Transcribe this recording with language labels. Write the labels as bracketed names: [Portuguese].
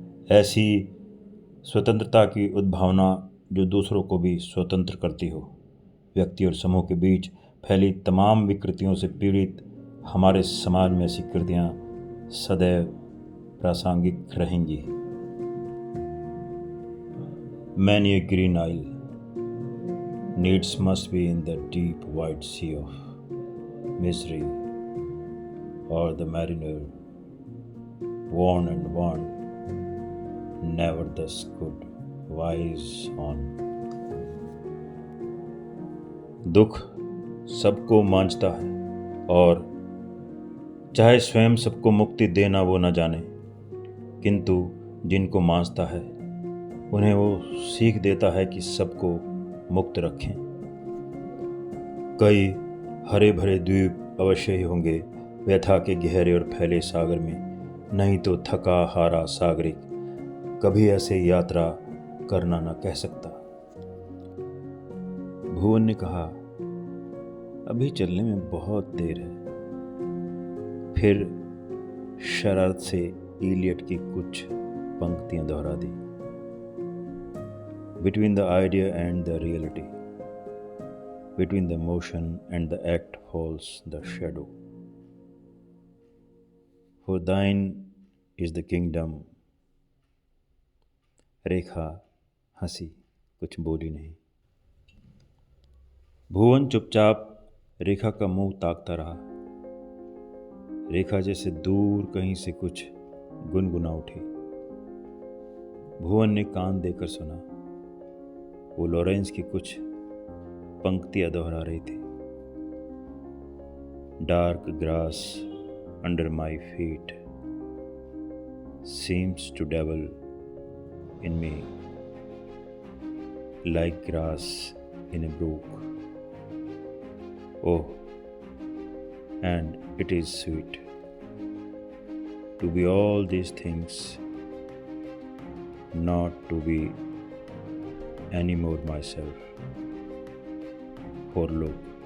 [Hindi] ऐसी स्वतंत्रता की उद्भावना जो दूसरों को भी स्वतंत्र करती हो। व्यक्ति और समूह के बीच फैली तमाम विकृतियों से पीड़ित हमारे समाज में ऐसी कृतियाँ सदैव प्रासंगिक रहेंगी। [English] Many a green isle needs must be in the deep wide sea of misery, or the mariner, worn and worn, never thus could wise on. [Hindi] दुख सबको मांझता है और चाहे स्वयं सबको मुक्ति देना वो न जाने, किंतु जिनको मांझता है उन्हें वो सीख देता है कि सबको मुक्त रखें। कई हरे भरे द्वीप अवश्य ही होंगे व्यथा के गहरे और फैले सागर में, नहीं तो थका हारा सागरिक कभी ऐसे यात्रा करना न कह सकता। भुवन ने कहा, अभी चलने में बहुत देर है। फिर शरारत से इलियट की कुछ पंक्तियां दोहरा दी। [English] Between the idea and the reality, between the motion and the act falls the shadow. For thine is the kingdom. [Hindi] रेखा हंसी, कुछ बोली नहीं। भुवन चुपचाप रेखा का मुंह ताकता रहा। रेखा जैसे दूर कहीं से कुछ गुनगुना उठी। भुवन ने कान देकर सुना। वो लॉरेंस की कुछ पंक्तियां दोहरा रही थी। [English] Dark grass under my feet seems to dwell in me like grass in a brook. Oh, and it is sweet to be all these things, not to be any more myself. For look,